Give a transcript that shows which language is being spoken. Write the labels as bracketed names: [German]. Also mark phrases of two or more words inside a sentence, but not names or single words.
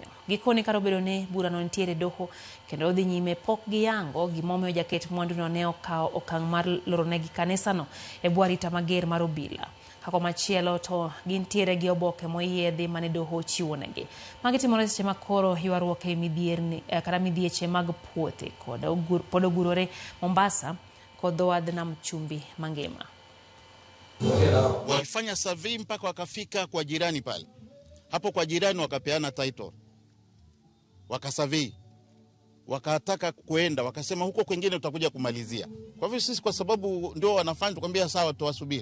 [Luo (Kenya and Tanzania)] Gikoni karo bedo ni bura no nitiere doho kendo odhi nyime pok giyango gimomiyo jaket mwandu no ne okawo okang' mar loro negi kanisa no e bwo arita mager mar obila. Kako machielo to gintiere gi oboke moyiedhi mane doho chiwo negi. Magi timore seche makoro ywaruok e midhierni kata midhieche mag puothe pod ogurore Mombasa kod dho wadh nam chumbi mangima. [Swahili] Walifanya survey mpaka wakafika kwa jirani pale. Hapo kwa jirani wakapeana title. Wakasurvey. Wakataka kuenda, wakasema huko kwingine tutakuja kumalizia. Kwa hivyo sisi kwa sababu ndio wanafanya tukwambia sawa tuwasubiri.